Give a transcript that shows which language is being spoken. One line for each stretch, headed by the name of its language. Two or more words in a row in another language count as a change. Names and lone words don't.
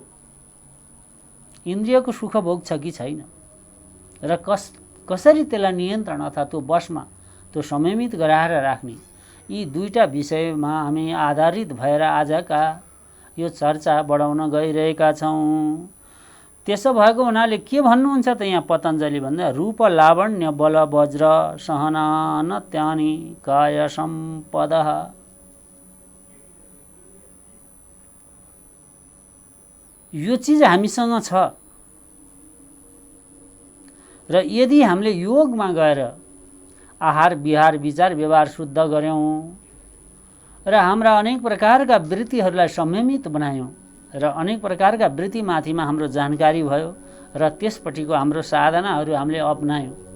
Nepali: इन्द्रियको सुखभोग छ कि छैन र कसरी त्यसलाई नियन्त्रण अथवा त्यो वशमा, त्यो संयमित गराएर राख्ने, यी दुईटा विषयमा हामी आधारित भएर आजका यो चर्चा बढाउन गइरहेका छौँ। त्यसो भएको हुनाले के भन्नुहुन्छ त यहाँ पतञ्जलि भन्दा
Sanskrit: रूप लावण्य बल वज्र सहना नत्यानि काय सम्पदा।
Nepali: यो चिज हामीसँग छ र यदि हामीले योगमा गएर आहार विहार विचार व्यवहार शुद्ध गऱ्यौँ र हाम्रा अनेक प्रकारका वृत्तिहरूलाई संयमित बनायौँ र अनेक प्रकारका वृत्तिमाथिमा हाम्रो जानकारी भयो र त्यसपट्टिको हाम्रो साधनाहरू हामीले अपनायौँ